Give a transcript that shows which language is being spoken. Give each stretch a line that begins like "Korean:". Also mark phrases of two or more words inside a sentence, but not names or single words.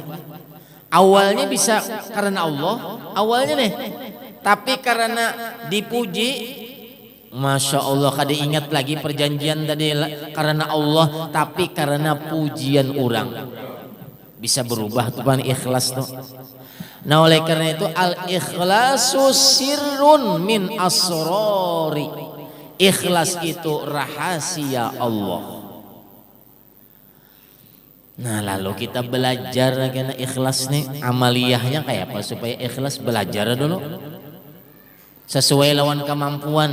Indonesian: Awalnya bisa karena Allah, awalnya nih, tapi karena dipuji,
Arabic: ما شاء الله,
Indonesian: kada ingat lagi perjanjian tadi karena Allah, tapi karena pujian orang bisa berubah tuh pan ikhlas tuh. Nah oleh karena itu
Arabic: الإخلاص سر من أسراري.
Indonesian: Ikhlas itu rahasia Allah. Nah lalu kita belajar karena ikhlas nih, amaliyahnya kayak apa supaya ikhlas, belajar dulu sesuai lawan kemampuan.